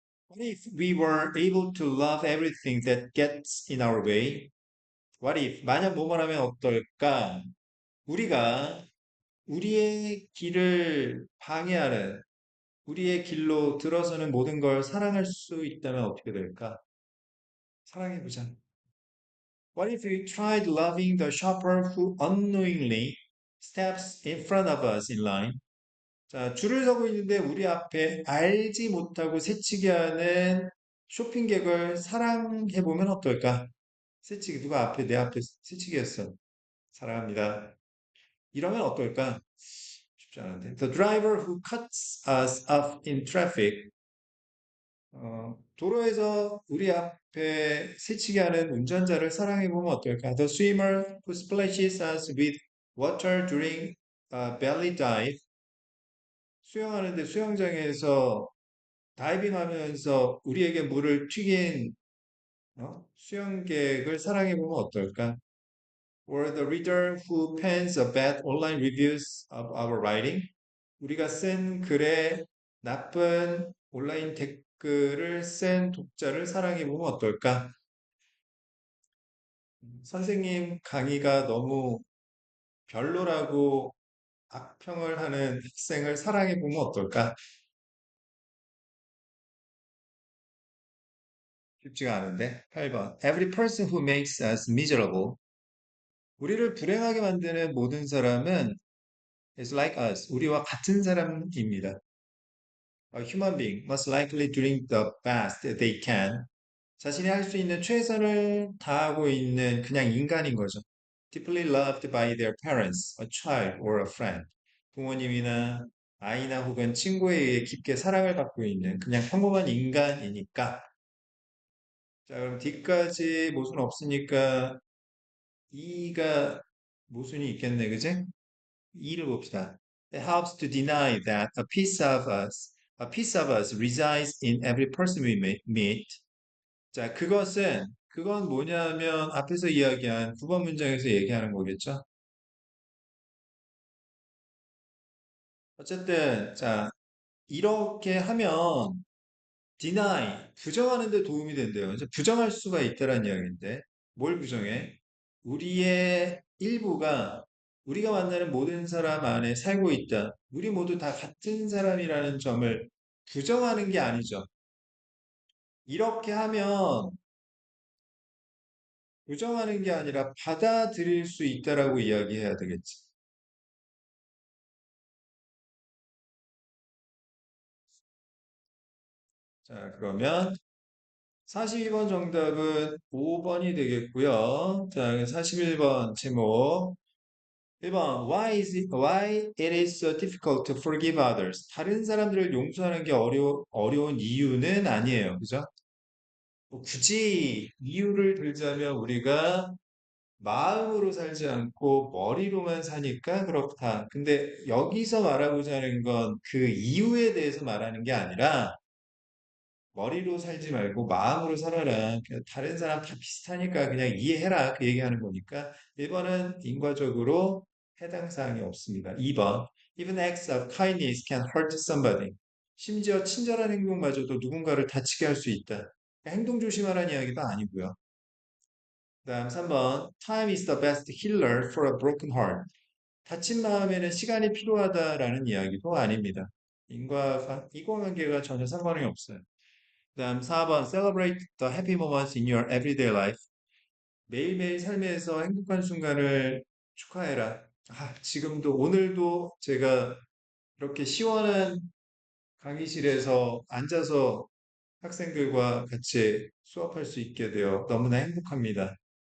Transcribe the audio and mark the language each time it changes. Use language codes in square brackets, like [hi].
[en] What if we were able to love everything that gets in our way? What if, [ko] 만약 뭐만 하면 어떨까? 우리가 우리의 길을 방해하는, 우리의 길로 들어서는 모든 걸 사랑할 수 있다면 어떻게 될까? 사랑해보자. [en] What if we tried loving the shopper who unknowingly steps in front of us in line? [ko] 자, 줄을 서고 있는데 우리 앞에 알지 못하고 새치기 하는 쇼핑객을 사랑해보면 어떨까? 새치기, 누가 앞에, 내 앞에 새치기 했어. 사랑합니다. 이러면 어떨까? 쉽지 않은데. [en] The driver who cuts us off in traffic. [ko] 도로에서 우리 앞에 스치게 하는 운전자를 사랑해보면 어떨까? [en] The swimmer who splashes us with water during a belly dive. [ko] 수영하는데 수영장에서 다이빙하면서 우리에게 물을 튀긴 수영객을 사랑해보면 어떨까? [en] Or the reader who pens a bad online reviews of our writing. [ko] 우리가 쓴 글에 나쁜 온라인 댓글을 쓴 독자를 사랑해보면 어떨까? 선생님 강의가 너무 별로라고 악평을 하는 학생을 사랑해보면 어떨까? 쉽지가 않은데. 8번. [en] Every person who makes us miserable. [ko] 우리를 불행하게 만드는 모든 사람은 [en] is like us. [ko] 우리와 같은 사람입니다. [en] A human being must likely doing the best they can. [ko] 자신이 할 수 있는 최선을 다하고 있는 그냥 인간인 거죠. [en] Deeply loved by their parents, a child or a friend. [ko] 부모님이나 아이나 혹은 친구에 의해 깊게 사랑을 받고 있는 그냥 평범한 인간이니까. 자, 그럼 D까지 모순 없으니까 E가 모순이 있겠네, 그지? E를 봅시다. [en] It helps to deny that a piece of us resides in every person we meet. [ko] 자, 그건 뭐냐면 앞에서 이야기한 9번 문장에서 얘기하는 거겠죠? 어쨌든, 자, 이렇게 하면 deny, 부정하는 데 도움이 된대요. 이제 부정할 수가 있다는 이야기인데, 뭘 부정해? 우리의 일부가 우리가 만나는 모든 사람 안에 살고 있다. 우리 모두 다 같은 사람이라는 점을 부정하는 게 아니죠. 이렇게 하면 부정하는 게 아니라 받아들일 수 있다라고 이야기해야 되겠지. 자, 그러면 42번 정답은 5번이 되겠고요. 자, 41번 제목. [en] 1번 why it is so difficult to forgive others. [ko] 다른 사람들을 용서하는 게 어려운 이유는 아니에요. 그죠? 뭐 굳이 이유를 들자면 우리가 마음으로 살지 않고 머리로만 사니까 그렇다. 근데 여기서 말하고자 하는 건 그 이유에 대해서 말하는 게 아니라 머리로 살지 말고 마음으로 살아라. 그냥 다른 사람 다 비슷하니까 그냥 이해해라. 그 얘기하는 거니까 1번은 인과적으로 해당 사항이 없습니다. [en] 2번 Even acts of kindness can hurt somebody. [ko] 심지어 친절한 행동마저도 누군가를 다치게 할 수 있다. 행동 조심하라는 이야기도 아니고요. [en] 그다음 3번 Time is the best healer for a broken heart. [ko] 다친 마음에는 시간이 필요하다라는 이야기도 아닙니다. 인과관계가 전혀 상관이 없어요. [en] 그다음 4번 Celebrate the happy moments in your everyday life. [ko] 매일매일 삶에서 행복한 순간을 축하해라. 지금도 오늘도 제가 이렇게 시원한 강의실에서 앉아서 학생들과 같이 수업할 수 있게 되어 너무나 행복합니다.